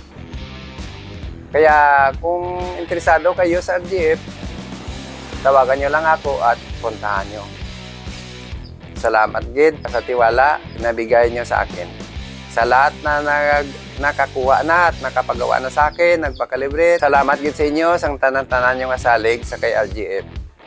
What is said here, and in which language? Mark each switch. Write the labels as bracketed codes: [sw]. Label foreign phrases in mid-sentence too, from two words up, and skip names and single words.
[tl] Kaya kung interesado kayo sa RGF, tawagan nyo lang ako at puntahan nyo. Salamat gid sa tiwala na bigay nyo sa akin. Sa lahat na nakakuha na at nakapagawa na sa akin, nagpa-calibrate. [hil] Salamat gid sa inyo, sang tanan-tanan yung asalig sa kay RGF.